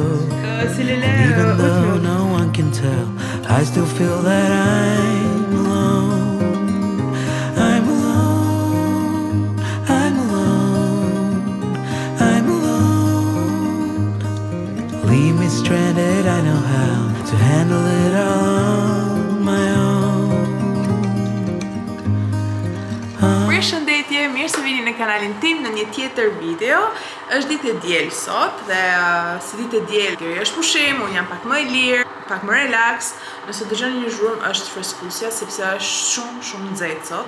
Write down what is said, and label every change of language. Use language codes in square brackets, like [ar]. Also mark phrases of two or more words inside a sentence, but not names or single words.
[en] Even though no one can tell, I still feel that I'm alone. I'm alone. I'm alone. I'm alone. Leave me stranded, I know how to handle it all on my own. [sq] Përshëndetje, mirë se vini në kanalin tim në një tjetër video. Është ditë e diel sot dhe si ditë e diel kjo është pushim, unë jam pak më e lirë, pak më relax. Nëse dëgjoni një zhurmë është freskusja sepse është shumë nxehtë sot.